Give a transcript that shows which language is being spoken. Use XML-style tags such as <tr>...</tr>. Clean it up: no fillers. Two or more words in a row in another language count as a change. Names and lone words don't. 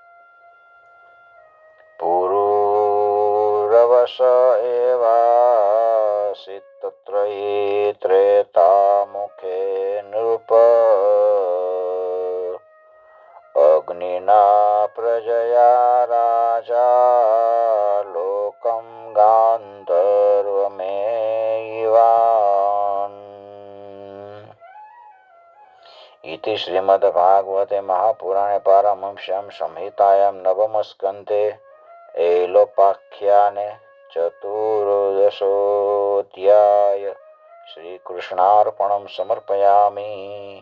<sa>પુરુરવશ એવાસિત ત્રયી ત્રેતા મુખે નૃપ અગ્નિના પ્રજયા રાજા લોકમ ગાંધર્વમેયવાન. इति श्रीमद्भागवते महापुराणे पारमहंस्यां संहितायां नवमस्कन्धे ऐलोपाख्याने चतुर्दशोऽध्याय श्रीकृष्णार्पणं समर्पयामि.</sa>